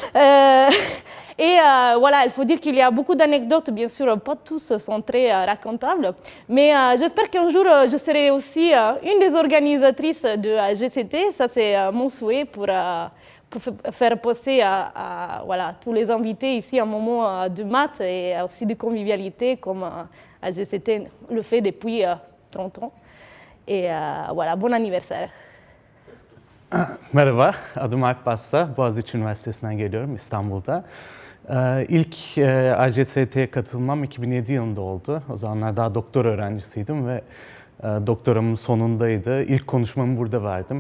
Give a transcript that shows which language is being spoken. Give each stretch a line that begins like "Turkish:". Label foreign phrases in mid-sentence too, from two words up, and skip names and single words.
French: Et voilà, il faut dire qu'il y a beaucoup d'anecdotes, bien sûr, pas tous sont très racontables, mais j'espère qu'un jour je serai aussi une des organisatrices de AGCT. Ça, c'est mon souhait pour faire passer à voilà, tous les invités ici un moment de maths et aussi de convivialité, comme AGCT le fait depuis 30 ans. Et voilà, bon anniversaire.
Turkish: Merhaba, adım Alp Bassa. Bogazici Üniversitesi'nden geliyorum, İstanbul'da. İlk AGCT'ye katılmam 2007 yılında oldu. O zamanlar daha doktor öğrencisiydim ve doktoramın sonundaydı. İlk konuşmamı burada verdim.